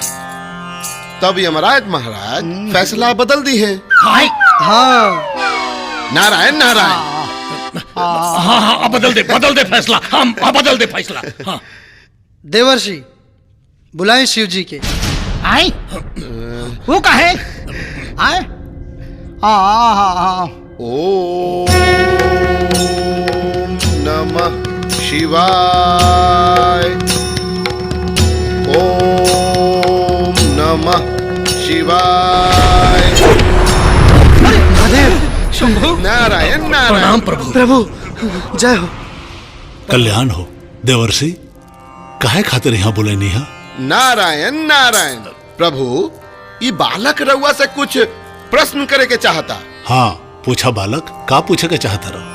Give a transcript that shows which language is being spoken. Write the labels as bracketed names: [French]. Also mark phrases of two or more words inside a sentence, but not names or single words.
[Bhojpuri] तब यमराज महाराज फैसला बदल दी है। हाँ, नारायण नारायण। हाँ हाँ, अब बदल दे फैसला। हम बदल दे फैसला। हाँ। देवर्षि, बुलाएं शिव जी के। आई वो कहे आए। [Sanskrit] ओम नमः शिवाय। ओम नमः शिवाय। [Bhojpuri] महादेव, शंभु। नारायण नारायण। प्रणाम प्रभु। प्रभु, जय हो। कल्याण हो देवर्षि, काहे खातिर यहाँ बोलेनी है? नारायण नारायण। प्रभु, ये बालक रउआ से कुछ प्रश्न करे के चाहता। हाँ, पूछा बालक, का पूछे के चाहता रहो?